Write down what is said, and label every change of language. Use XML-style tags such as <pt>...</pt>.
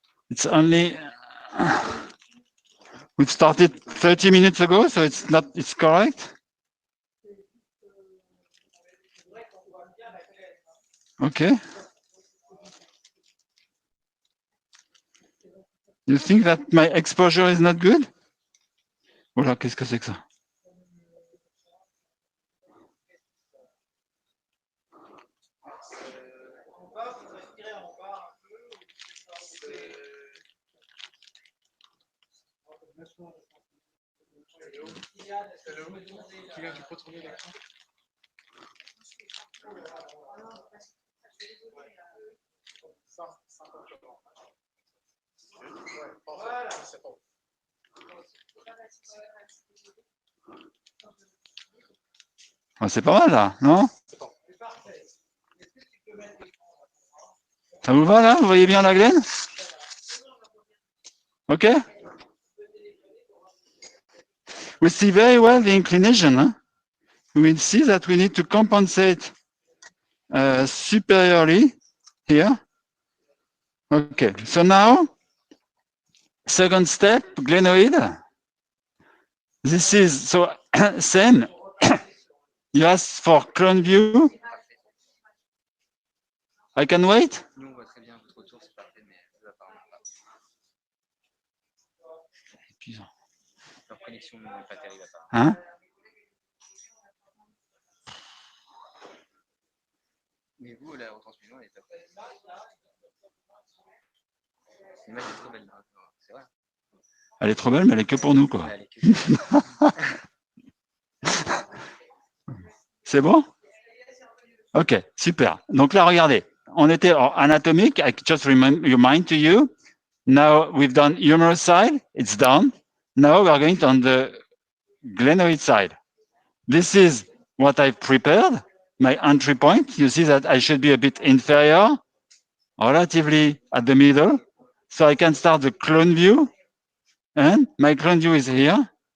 <en>It's only we've started 30 minutes ago, so it's correct. Okay. You think that my exposure is not good?</en> <fr>Voilà, qu'est-ce que c'est que ça? Oh, c'est pas mal là, non? Ça vous va là? Vous voyez bien la glène? OK?</fr> <en>We see very well the inclination. Huh? We see that we need to compensate superiorly here. Okay, so now, second step, glenoid. This is, so same. You ask for clone view. I can wait?</en> <fr>Nous, on voit très bien votre retour, c'est parfait, mais eux, apparemment pas. Leur connexion n'est pas terrible, apparemment. Hein? Mais vous, la retransmission, elle est top. L'image est trop belle, là. C'est vrai. Elle est trop belle, mais elle est que pour nous, quoi. Ouais, elle est que... C'est bon? OK, super. Donc là, regardez, on était en anatomique.</fr> <en>I just remind to you. Now we've done humerus side. It's done. Now we're going on the glenoid side. This is what I've prepared, my entry point. You see that I should be a bit inferior, relatively at the middle. So I can start the clone view. And my clone view is here.</en>